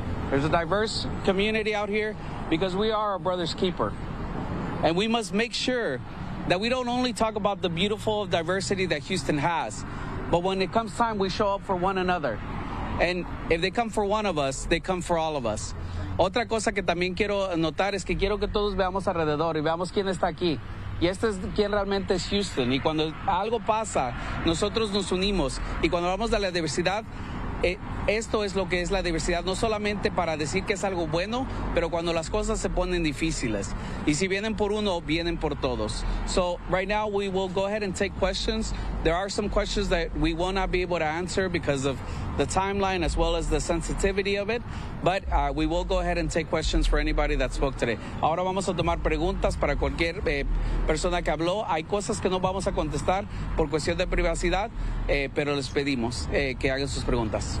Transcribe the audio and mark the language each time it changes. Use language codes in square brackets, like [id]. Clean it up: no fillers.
[en] There's a diverse community out here because we are our brother's keeper. And we must make sure that we don't only talk about the beautiful diversity that Houston has, but when it comes time, we show up for one another. And if they come for one of us, they come for all of us. [es] Otra cosa que también quiero notar es que quiero que todos veamos alrededor y veamos quién está aquí. Y este es quien realmente es Houston. Y cuando algo pasa, nosotros nos unimos. Y cuando hablamos de la diversidad, esto es lo que es la diversidad. No solamente para decir que es algo bueno, pero cuando las cosas se ponen difíciles. Y si vienen por uno, vienen por todos. [en] So right now we will go ahead and take questions. There are some questions that we will not be able to answer because of the timeline as well as the sensitivity of it. But we will go ahead and take questions for anybody that spoke today. [es] Ahora vamos a tomar preguntas para cualquier persona que habló. Hay cosas que no vamos a contestar por cuestión de privacidad, pero les pedimos que hagan sus preguntas.